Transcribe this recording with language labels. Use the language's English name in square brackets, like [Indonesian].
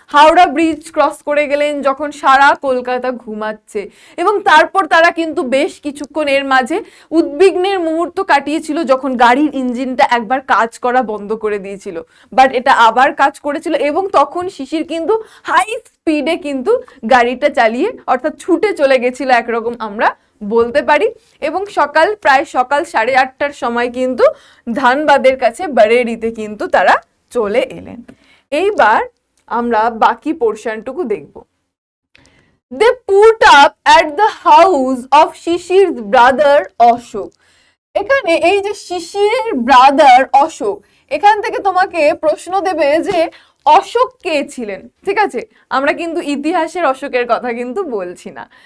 [Bangla] Howrah bridge cross করে গেলেন যখন সারা কলকাতা ঘুমাচ্ছে, এবং তারপর তারা কিন্তু বেশ কিছুক্ষণ এর মাঝে উদ্বিগ্নের মুহূর্ত কাটিয়েছিল, যখন গাড়ির ইঞ্জিনটা একবার কাজ করা বন্ধ করে দিয়েছিল, বাট এটা আবার কাজ করেছিল, এবং তখন শিশির কিন্তু হাই স্পিডে কিন্তু গাড়িটা চালিয়ে, অর্থাৎ ছুটে চলে গেছিল একরকম আমরা বলতে পারি। এবং প্রায় সকাল 8:30টার সময় কিন্তু ধানবাদের কাছে বারেরিতে কিন্তু তারা চলে এলেন। এইবার আমরা বাকি পোর্শনটুকু দেখব। [English] They put up at the house of Shishir's brother Ashok. [Bangla] এখানে এই যে শিশিরের ব্রাদার অশোক, এখান থেকে তোমাকে প্রশ্ন দেবে যে অশোক কে ছিলেন। ঠিক আছে, আমরা কিন্তু ইতিহাসের অশোকের কথা কিন্তু বলছি না।